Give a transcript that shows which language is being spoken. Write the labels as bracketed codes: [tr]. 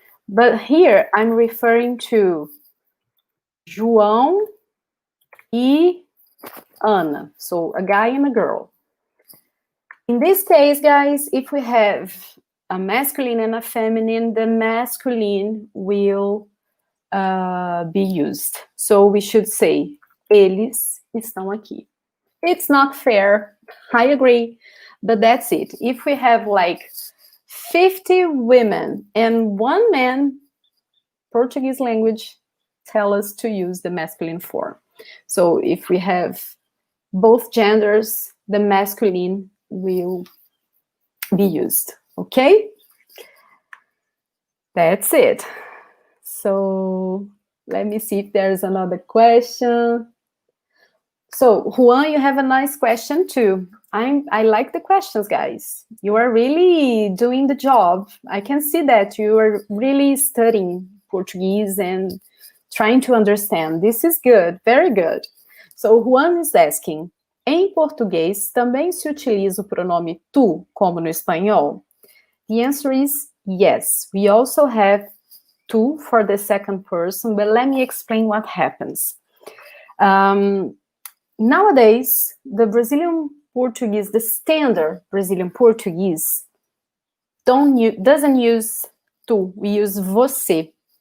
[en] But here I'm referring to João e Ana. So a guy and a girl. In this case, guys, if we have a masculine and a feminine, the masculine will be used. So we should say, [pt] eles estão aqui. [en] It's not fair, I agree, but that's it. If we have like 50 women and one man, Portuguese language tell us to use the masculine form. So if we have both genders, the masculine will be used, okay? That's it. So let me see if there's another question. So Juan, you have a nice question too. I like the questions, guys. You are really doing the job. I can see that you are really studying Portuguese and trying to understand. This is good, very good. So Juan is asking, [pt] em português também se utiliza o pronome tu, como no espanhol? [en] The answer is yes. We also have tu for the second person, but let me explain what happens. Nowadays, the Brazilian Portuguese, the standard Brazilian Portuguese, doesn't use tu, we use você.